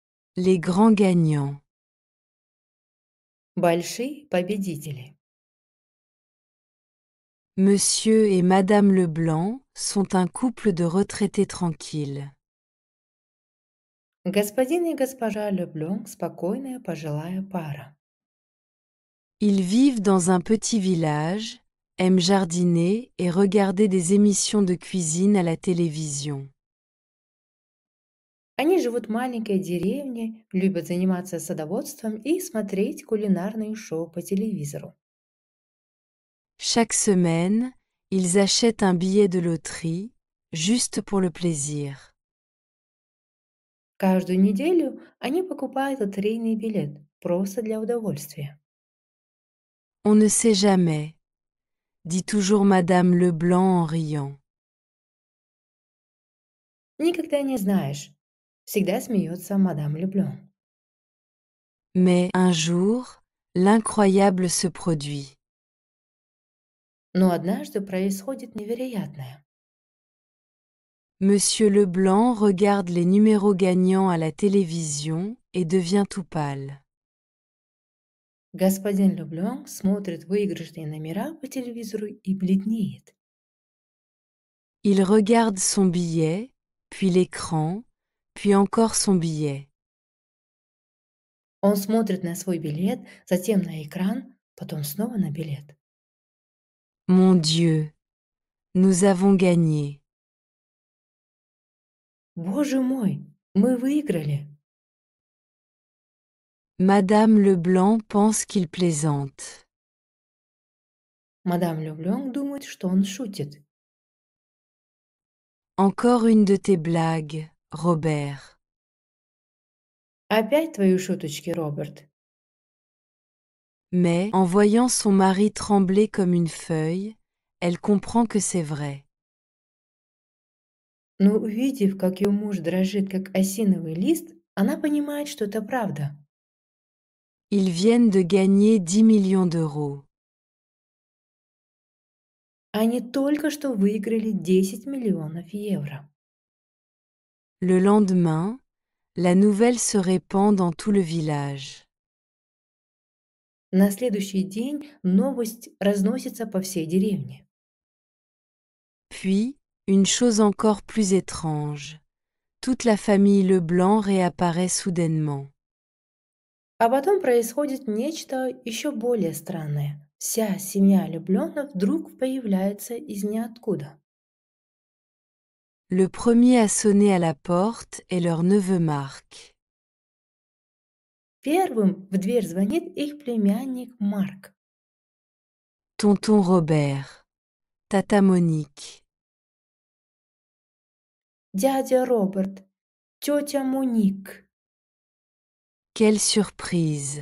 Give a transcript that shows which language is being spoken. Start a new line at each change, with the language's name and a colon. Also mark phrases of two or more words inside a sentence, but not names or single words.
French: Les grands gagnants.
Russian: Большие победители.
French: Monsieur et Madame Leblanc sont un couple de retraités tranquilles.
Russian: Господин и госпожа Леблон — спокойная пожилая пара.
French: Ils vivent dans un petit village, aiment jardiner et regarder des émissions de cuisine à la télévision.
Russian: Они живут в маленькой деревне, любят заниматься садоводством и смотреть кулинарные шоу по телевизору.
French: Chaque semaine, ils achètent un billet de loterie, juste pour le plaisir.
Russian: Каждую неделю они покупают лотерейный билет просто для удовольствия.
French: On ne sait jamais, dit toujours Madame Leblanc en riant.
Russian: Никогда не знаешь. Всегда смеется мадам Леблон.
French: Mais un jour, l'incroyable se produit.
Russian: Но однажды происходит невероятное.
French: Monsieur Leblanc regarde les numéros gagnants à la télévision et devient tout pâle.
Russian: Господин Леблон смотрит выигрышные номера по телевизору и бледнеет.
French: Il regarde son billet, puis l'écran, puis encore son billet.
Russian: Он смотрит на свой билет, затем на экран, потом снова на билет.
French: Mon Dieu, nous avons gagné.
Russian: Боже мой, мы выиграли!
French: Madame Leblanc pense qu'il plaisante.
Russian: Мадам Леблон думает, что он шутит.
French: Encore une de tes blagues, Robert.
Russian: Опять твои шуточки, Роберт.
French: Mais, en voyant son mari trembler comme une feuille, elle comprend que c'est vrai.
Russian: Но увидев, как ее муж дрожит, как осиновый лист, она понимает, что это правда.
French: Ils viennent de gagner 10 millions d'euros.
Russian: Они только что выиграли 10 миллионов евро.
French: Le lendemain, la nouvelle se répand dans tout le village.
Russian: На следующий день новость разносится по всей деревне.
French: Puis, une chose encore plus étrange. Toute la famille Leblanc réapparaît soudainement.
Russian: А потом происходит нечто еще более странное. Вся семья Леблонов вдруг появляется из ниоткуда.
French: Le premier à sonner à la porte est leur neveu Marc.
Russian: Первым в дверь звонит их племянник Марк.
French: Tonton Robert, Tata Monique.
Russian: Дядя Роберт, тетя Моник.
French: Quelle surprise!